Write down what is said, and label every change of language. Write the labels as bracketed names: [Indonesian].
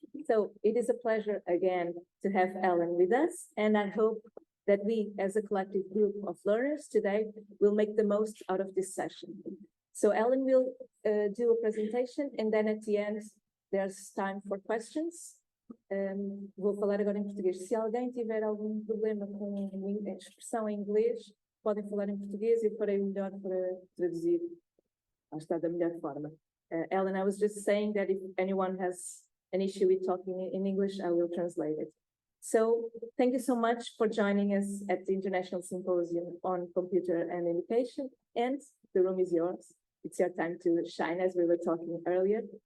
[English] So it is a pleasure again to have Ellen with us, and I hope that we as a collective group of learners today will make the most out of this session. So Ellen will do a presentation, and then at the end there's time for questions. [Portuguese] Vou falar agora em português. Se alguém tiver algum problema com a expressão em inglês, podem falar em português e eu farei o melhor para traduzir da melhor forma. [English] Ellen, I was just saying that if anyone has an issue with talking in English, I will translate it. So thank you so much for joining us at the International Symposium on Computer and Education, and the room is yours. It's your time to shine, as we were talking earlier.